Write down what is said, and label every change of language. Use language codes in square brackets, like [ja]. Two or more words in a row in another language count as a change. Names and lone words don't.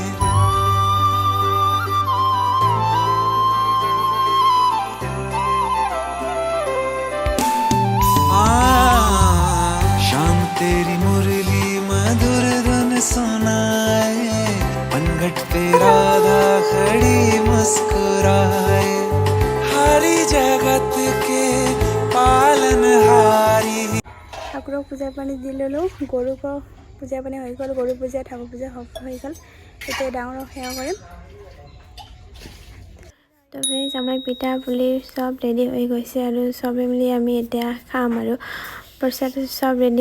[hi] शाम तेरी मुरली मधुर धुन सुनाए, पनघट पे राधा खड़ी मुस्कुराए। हरी जगत के पालनहारी। [as] ঠাকুৰক পূজা পানী দি ল'লোঁ। গৰুকো পূজা পানী হৈ গ'ল। গৰু পূজা, ঠাকুৰ পূজা হৈ গ'ল। এতিয়া ডাঙৰক সেৱা কৰিম। তো ফ্ৰেণ্ডছ, আমাৰ পিঠা পুলি চব ৰেডি হৈ গৈছে আৰু চবে মিলি আমি এতিয়া খাম আৰু প্ৰসাদ চব ৰেডি।